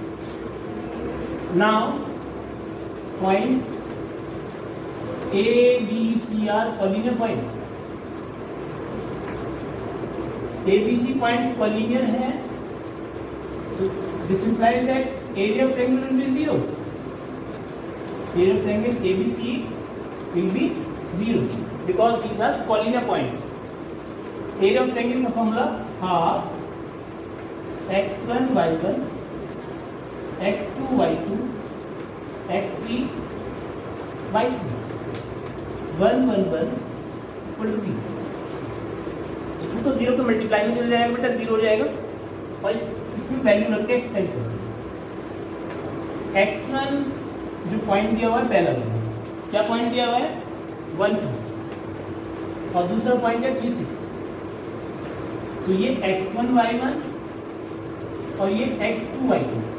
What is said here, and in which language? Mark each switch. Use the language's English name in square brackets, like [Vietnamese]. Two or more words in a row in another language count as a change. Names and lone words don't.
[English] now points A B C are collinear points, ABC points collinear [Hindi] है, तो [English] this implies that area of triangle will be 0, area of triangle ABC will be 0 because these are collinear points. area of triangle का formula half x1 y1 x2 y2 x3 y3 1 1 1 equal to 0। [Hindi] तो 0 पे मल्टीप्लाई में चल जाएगा बेटा, 0 हो जाएगा, और इसमें वैल्यू रख के एक्सटेंड करो। x1 जो पॉइंट दिया हुआ है पहला वाला, क्या पॉइंट दिया हुआ है 1 2, और दूसरा पॉइंट है 3 6, तो ये x1 y1 और ये x2 y2,